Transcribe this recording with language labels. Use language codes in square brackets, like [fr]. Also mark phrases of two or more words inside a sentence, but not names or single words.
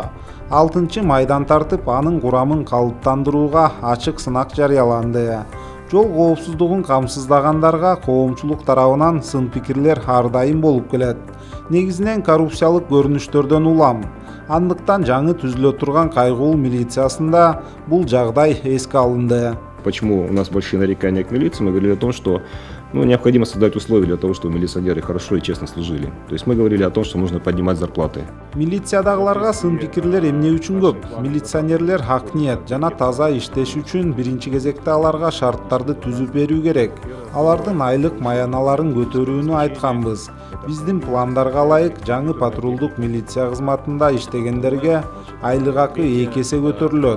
[ky] 6 майдан тартып, анын курамын калыптандырууга ачык сынак жарыяланды. Жол коопсуздугун камсыздагандарға коомчулук тарабынан сын пикирлер ар дайым болуп келет. Негизинен коррупциялык көрүнүштөрдөн улам. Андыктан жаңы түзүлө турган кайгуул милициясында бул жагдай эске алынды. [ru] Почему у нас большие нарекания к милиции? Мы говорили о том, что необходимо создать условия для того, чтобы милиционеры хорошо и честно служили. То есть мы говорили о том, что нужно поднимать зарплаты. [ky] Милициядагыларга сын пикирлер эмне үчүн көп? Милиционерлер хак ниет жана таза иштеш үчүн биринчи кезекте аларга шарттарды түзүп берүү керек. Алардын айлык маяналарын көтөрүүнү айтканбыз. Биздин пландарга ылайык жаңы патрулдук милиция кызматында иштегендерге айлык акы 2 эсе көтөрүлөт.